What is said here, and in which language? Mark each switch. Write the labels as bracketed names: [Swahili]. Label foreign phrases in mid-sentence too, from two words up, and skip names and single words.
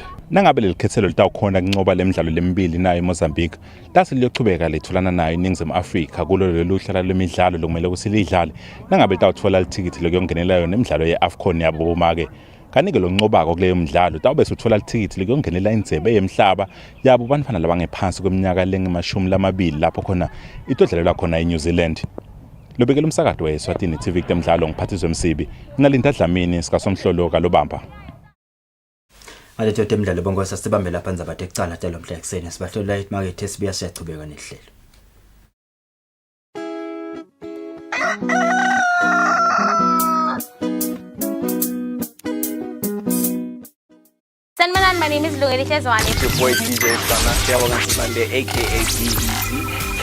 [Swati] Nangabe lelikhethelo litawukhona kuncoba lemidlalo lemibili nayo eMozambique lase liyochubeka lethulana nayo iNingizimu Afrika kulo lolu hlala lemidlalo lokumele kusilidlale nangabe litawuthola lithikithi lokuyongenela yona emidlalo ye-AFCON yabo bomake kanike lo ncobako kuleyo mdlalo tawube suthola lithikithi lokuyongenela indlebe yemhlaba yabo bantwana labangephansi kweminyaka lengama-20 lapho khona itodlalelwa khona eNew Zealand. Lobekela umsakado we-Eswatini TV kutemdlalo ngiphathiswe Msibi Nalinda Dlamini sikasomhlolo kalobamba. Aletho temdlalo bonke sasibambe lapha ndzaba tekucala telo mhla ekseni sibahlola imarket esibuya siyachubeka nehlelo. [English] My name is Eswatini. It's your boy DJ Sunday, aka DEZ.